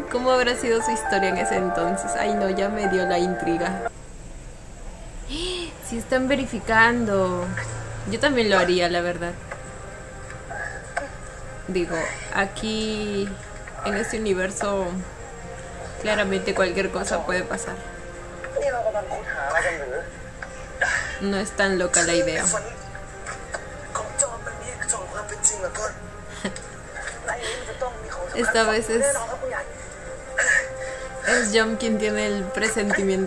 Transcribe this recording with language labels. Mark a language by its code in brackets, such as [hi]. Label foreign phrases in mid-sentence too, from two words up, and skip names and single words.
[es] ¿Cómo habrá sido su historia en ese entonces? Ay, no, ya me dio la intriga. Sí están verificando. Yo también lo haría, la verdad. Digo, aquí en este universo claramente cualquier cosa puede pasar. [th] นี่เรากำลังค้นหาอะไรกันหรือ [es] No es tan loca la idea. [th] ฝันของจอมมันมีจอมความเป็นจริงเหลือเกินและอันนี้มันจะต้องมีของสำคัญ [es] Esta vez [th] แน่นอนครับผู้ใหญ่ [es] es John quien tiene el presentimiento.